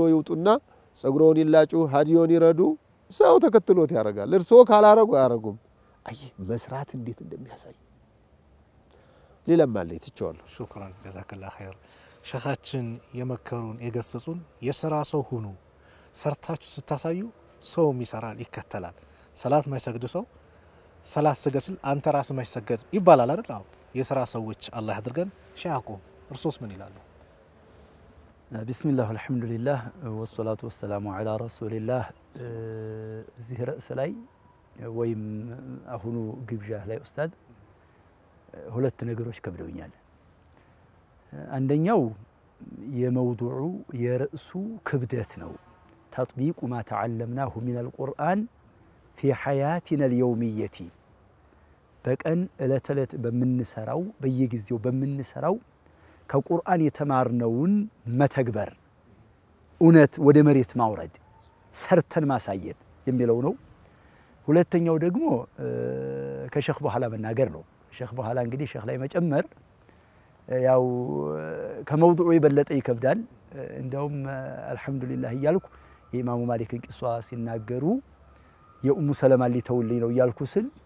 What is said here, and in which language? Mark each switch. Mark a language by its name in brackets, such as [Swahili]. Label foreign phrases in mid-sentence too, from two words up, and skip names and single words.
[Amharic] ይውጡና ጸጉሮን ይላጩ ሀዲዮን ይረዱ ሰው ተከትሎት ያረጋል እርሶ ካላረጉ ያረጉም አይ መስራት እንዴት እንደሚያሳይ ሌላም ማለት ይቻላል [Arabic] شكران جزاك الله خير [Amharic] ሸኻችን የመከሩን የገሰጹን የሥራ ሰው ሁኑ ሰርታችሁ ስታሳዩ ሰውም ይሰራል ይከተላል ሰላት ማይሰግድ ሰው ሰላት ሰገስል አንተ ራስ ማይሰገድ ይባላል አይደል አው የሥራ ሰዎች አላህ ያድርገን ሻቁ እርሶስ ምን ይላሉ [Arabic] بسم الله والحمد لله والصلاة والسلام على رسول الله [Amharic] እዚህ ርዕስ ላይ ወይም አሁኑ ግብዣህ ላይ ኡስታዝ ሁለት ነገሮች ከብደውኛል አንደኛው የመውዱዑ የርዕሱ ክብደት ነው [Arabic] تطبيق ما تعلمناه من القرآن في حياتنا اليومية በቀን [Amharic] እለት በመንሰራው በየጊዜው በመንሰራው ከቁርአን የተማርነውን መተግበር እውነት ወደ መሬት ማውረድ ሰርተን ማሳየት የሚለው ነው ሁለተኛው ደግሞ ከሼክ በኋላ መናገር ነው ሼክ በኋላ እንግዲህ ሼክ ላይ መጨመር ያው ከመውዱዑ ይበለጠ ይከብዳል እንደውም አልহামዱሊላህ ይያልኩ የኢማሙ ማሊክን ቂሷ ሲናገሩ የኡሙ ሰለማ ሊተውልኝ ነው ይያልኩ ስል